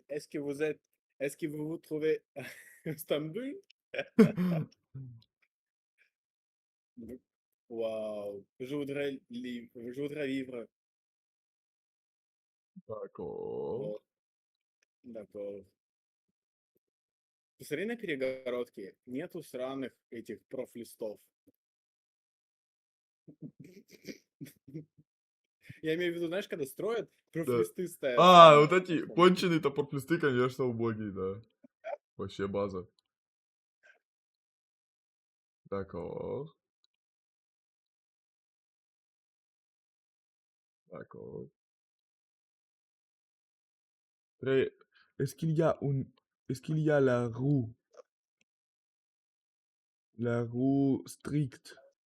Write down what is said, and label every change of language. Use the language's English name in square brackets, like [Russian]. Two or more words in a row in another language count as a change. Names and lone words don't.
[French] Est-ce que vous vous trouvez à Istanbul? Waouh, je voudrais vivre. D'accord. Oh, d'accord. [Russian] Посмотри на перегородке. Нету сраных этих профлистов. Я имею в виду, знаешь, когда строят, Да. профлисты ставят А, сраные. вот эти конченые топор-листы, конечно, убогие, да. Вообще база. [French] D'accord, d'accord. Très- Est-ce qu'il y a est-ce qu'il y a la roue stricte?